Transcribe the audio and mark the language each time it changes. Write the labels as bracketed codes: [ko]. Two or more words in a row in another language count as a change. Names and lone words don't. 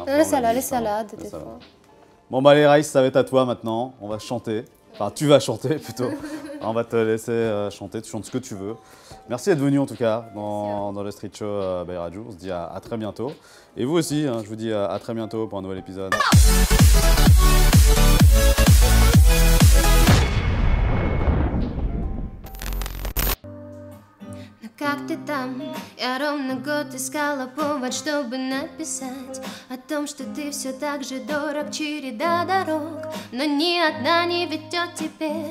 [fr] Les salades, des fois. Bon bah les Rice, ça va être à toi maintenant, on va chanter. Enfin tu vas chanter plutôt. On va te laisser chanter, tu chantes ce que tu veux. Merci d'être venu en tout cas dans le Street Show by Radio. On se dit à très bientôt. Et vous aussi, hein, je vous dis à très bientôt pour un nouvel épisode. [ru] Как ты там? Я ровно год искала повод, чтобы написать о том, что ты все так же дорог, череда дорог, но ни одна не ведет теперь.